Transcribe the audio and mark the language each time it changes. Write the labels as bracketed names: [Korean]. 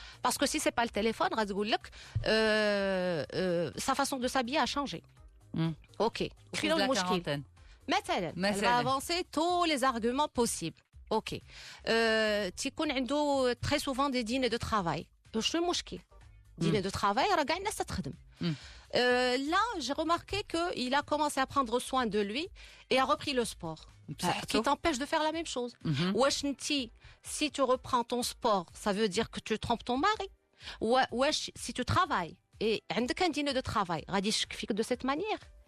[French] Parce que si c'est pas le téléphone, [Arabic] غتقول لك [French] sa façon de s'habiller a changé. OK. Crise de la quarantaine. Elle va avancer tous les arguments possibles. OK. [Arabic] تيكون عنده [French] très souvent des dîners de travail. [Arabic] شنو المشكل؟ [French] dîner de travail, [Arabic] راه كاع الناس تخدم. [French] Là, j'ai remarqué qu'il a commencé à prendre soin de lui et a repris le sport. Qui t'empêche de faire la même chose. [Arabic] Wesh nti, [French] si tu reprends ton sport, ça veut dire que tu trompes ton mari. Wesh, si tu travailles et [Arabic] عندك [French] un dîner de travail, [Arabic] غادي يشك فيك [French] de cette manière.